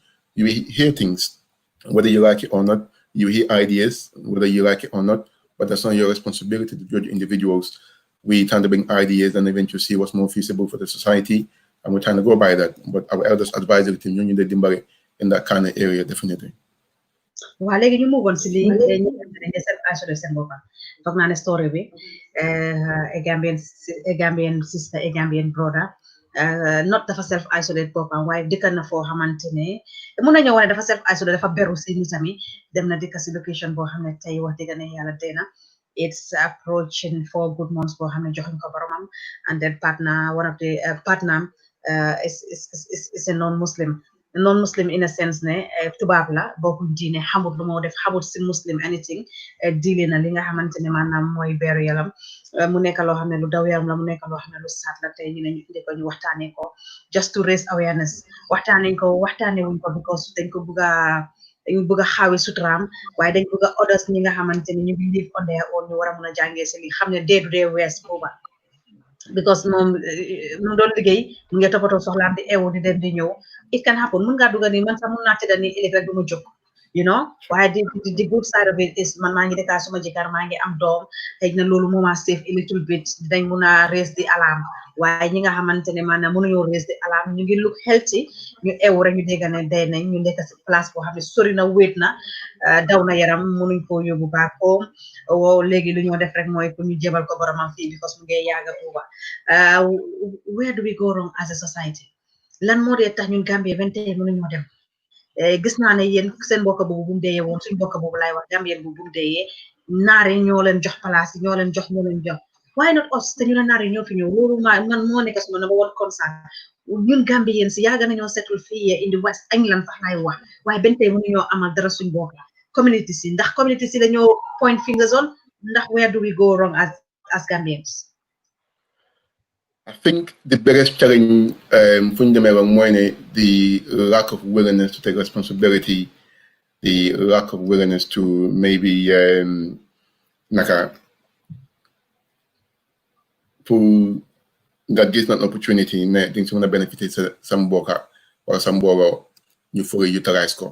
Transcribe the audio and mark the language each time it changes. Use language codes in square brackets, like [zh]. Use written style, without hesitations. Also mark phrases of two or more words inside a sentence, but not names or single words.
[en] You hear things, whether you like it or not. You hear ideas, whether you like it or not. But that's not your responsibility to judge individuals. We tend to bring ideas and eventually see what's more feasible for the society, and we're trying to go by that. But our elders advisory team, union the Dimbari, in that kind of area, definitely. Well, [wo] léegi ñu [en] move on [wo] si lii ñu ne [en] self isolé [wo] seen bopp foog naa ne story bi [en] a Gambian sister a Gambian brother [wo] not dafa [en] self isolate [wo] boppam waaye dëkk na foo xamante ne mun nañoo wane dafa [en] self isolate [wo] dafa beru si nitami dem na dëkk si location boo xam ne tey wax dëgg ne yàlla dee na. [en] It's approaching 4 good months [wo] boo xam ne joxuñ ko boromam, [en] and then one of the partner is a non-Muslim in a sense [wo] ne tubaab la bokkuñ diine, xamut lu moo def, xamut si Muslim anything, diile na li nga xamante ne maanaam mooy beeru yaram. Mu nekk loo xam ne lu daw yaram la, mu nekk loo xam ne lu saat la. Tey ñu ne ñu indi ko ñu waxtaanee ko [en] just to raise awareness. [wo] waxtaanee wuñ ko because dañ ko bëgg a xaawi suturaam, waaye dañ bëgg a others ñi nga xamante ne ñu ngi [en] live on their own [wo] ñu war a mën a jàngee si li xam ne [en] day to day [wo] wees booba, because moom mu doon liggéey mu ngi toppatoo soxlaam di eewu di dem di ñëw. [en] It can happen, [wo] mun ngaa dugga ni man sax mun naa tëdda ni ëllëg rek du ma jóg, waaye [en] the good side of it is [wo] man maa ngi dëkkaa suma jëkkër, maa ngi am doom, xëy na loolu moo ma [en] save a little bit, [wo] dinañ mun a [en] raise the alarm. [wo] waaye ñi nga xamante ne maanaam mënuñoo [en] raise the alarm, [wo] ñu ngi [en] look healthy, [wo] ñu eewu rek ñu dégg ne day nañ, ñu nekk si place boo xam ne sori na, wéet na, daw na yaram, mënuñ koo yóbbu [en] back home. [wo] Léegi lu ñoo def rek mooy pour ñu jébal ko boromam fii because mu ngi yàgga buuba. [en] Where do we go wrong as a society? [wo] Lan moo dee tax ñun Gambie ba tey mënuñoo dem? Gis naa ne yéen seen mbokk boobu bu mu deeyee woon, suñu mbokk boobu laay wax Gambien bu mu deeyee, naar yi ñoo leen jox place yi, ñoo leen jox. [en] Why not us? [wo] te ñu la naar yi ñoo fi ñëw. Loolu man moo nekk suma number one concern. Ñun Gambien si yàgg nañoo settle fii [en] in the West England [wo] sax laay wax, waaye ba tey mënuñoo amal dara suñu bopp la. Community si ndax community si dañoo [en] point fingers on ndax where do we go wrong as Gambians? I think the biggest challenge the lack of willingness to take responsibility, the lack of willingness to maybe that gives not an opportunity, things want to benefit some worker or some worker you fully utilize ko.